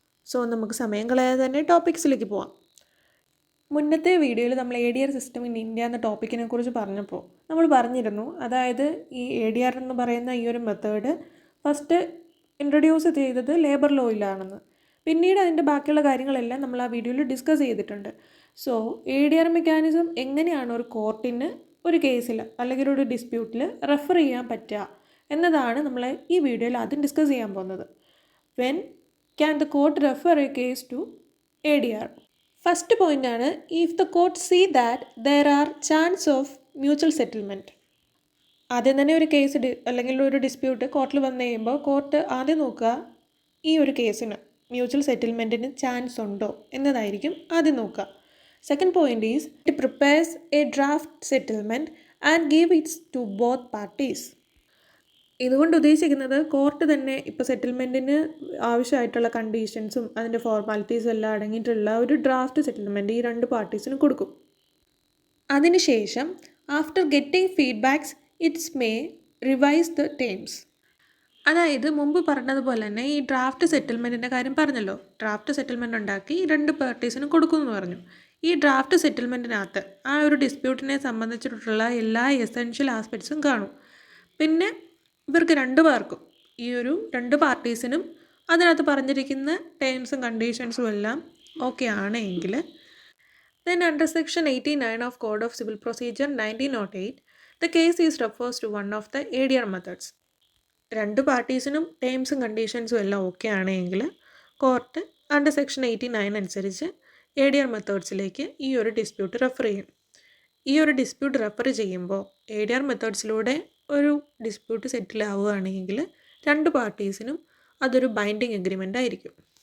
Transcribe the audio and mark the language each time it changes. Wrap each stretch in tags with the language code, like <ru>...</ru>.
<ml>So നമുക്ക് സമയം കളയാതെ തന്നെ ടോപ്പിക്സിലേക്ക് പോവാം. മുന്നത്തെ വീഡിയോയിൽ നമ്മൾ ADR സിസ്റ്റം ഇൻ ഇന്ത്യ എന്ന ടോപ്പിക്കിനെ കുറിച്ച് പറഞ്ഞപ്പോൾ നമ്മൾ പറഞ്ഞിരുന്നു, അതായത് ഈ ADR എന്ന് പറയുന്ന ഈ ഒരു മെത്തേഡ് ഫസ്റ്റ് ഇൻട്രൊഡ്യൂസ് ചെയ്തത് ലേബർ ലോയിലാണെന്ന്. പിന്നീട് അതിൻ്റെ ബാക്കിയുള്ള കാര്യങ്ങളെല്ലാം നമ്മൾ ആ വീഡിയോയിൽ ഡിസ്കസ് ചെയ്തിട്ടുണ്ട്. സോ ADR മെക്കാനിസം എങ്ങനെയാണ് ഒരു കോർട്ടിന് ഒരു കേസിൽ അല്ലെങ്കിൽ ഒരു ഡിസ്പ്യൂട്ടിൽ റെഫർ ചെയ്യാൻ പറ്റുക എന്നതാണ് നമ്മൾ ഈ വീഡിയോയിൽ ആദ്യം ഡിസ്കസ് ചെയ്യാൻ പോകുന്നത്.</ml> <en>When can the court refer a case to ADR?</en> <ml>First point ആണ്,</ml> <en>if the court see that there are chance of mutual settlement.</en> <ml>ആദ്യം തന്നെ ഒരു കേസ് അല്ലെങ്കിൽ ഒരു ഡിസ്പ്യൂട്ട് കോർട്ടിൽ വന്നു കഴിയുമ്പോൾ കോർട്ട് ആദ്യം നോക്കുക ഈ ഒരു കേസിന് മ്യൂച്വൽ സെറ്റിൽമെൻറ്റിന് ചാൻസ് ഉണ്ടോ എന്നതായിരിക്കും ആദ്യം നോക്കുക.</ml> <en>Second point is it prepares a draft settlement and give its to both parties.</en> <ml>ഇതുകൊണ്ട് ഉദ്ദേശിക്കുന്നത് കോർട്ട് തന്നെ ഇപ്പോൾ സെറ്റിൽമെൻറ്റിന് ആവശ്യമായിട്ടുള്ള കണ്ടീഷൻസും അതിൻ്റെ ഫോർമാലിറ്റീസും എല്ലാം അടങ്ങിയിട്ടുള്ള ഒരു ഡ്രാഫ്റ്റ് സെറ്റിൽമെൻറ്റ് ഈ രണ്ട് പാർട്ടീസിനും കൊടുക്കും. അതിനുശേഷം</ml> <en>After getting feedbacks its may revise the terms.</en> <ml>അതായത് മുമ്പ് പറഞ്ഞതുപോലെ തന്നെ ഈ ഡ്രാഫ്റ്റ് സെറ്റിൽമെൻറ്റിൻ്റെ കാര്യം പറഞ്ഞല്ലോ, ഡ്രാഫ്റ്റ് സെറ്റിൽമെൻറ്റ് ഉണ്ടാക്കി രണ്ട് പാർട്ടീസിനും കൊടുക്കുമെന്ന് പറഞ്ഞു. ഈ ഡ്രാഫ്റ്റ് സെറ്റിൽമെൻറ്റിനകത്ത് ആ ഒരു ഡിസ്പ്യൂട്ടിനെ സംബന്ധിച്ചിട്ടുള്ള എല്ലാ എസെൻഷ്യൽ ആസ്പെക്ട്സും കാണും. പിന്നെ ഇവർക്ക് രണ്ടു പേർക്കും ഈ ഒരു രണ്ട് പാർട്ടീസിനും അതിനകത്ത് പറഞ്ഞിരിക്കുന്ന ടേംസും കണ്ടീഷൻസും എല്ലാം ഓക്കെ ആണെങ്കിൽ</ml> <en>then under section 89 of Code of Civil Procedure 1908 the case is refers to one of the ADR methods.</en> <ml>രണ്ട് പാർട്ടീസിനും ടേംസും കണ്ടീഷൻസും എല്ലാം ഓക്കെ ആണെങ്കിൽ കോർട്ട് അണ്ടർ സെക്ഷൻ 89 അനുസരിച്ച് ADR മെത്തേഡ്സിലേക്ക് ഈ ഒരു ഡിസ്പ്യൂട്ട് റെഫർ ചെയ്യും. ഈ ഒരു ഡിസ്പ്യൂട്ട് റെഫർ ചെയ്യുമ്പോൾ ADR മെത്തേഡ്സിലൂടെ ഒരു ഡിസ്പ്യൂട്ട് സെറ്റിൽ ആവുകയാണെങ്കിൽ രണ്ട് പാർട്ടീസിനും അതൊരു ബൈൻഡിങ് എഗ്രിമെൻ്റ് ആയിരിക്കും.</ml>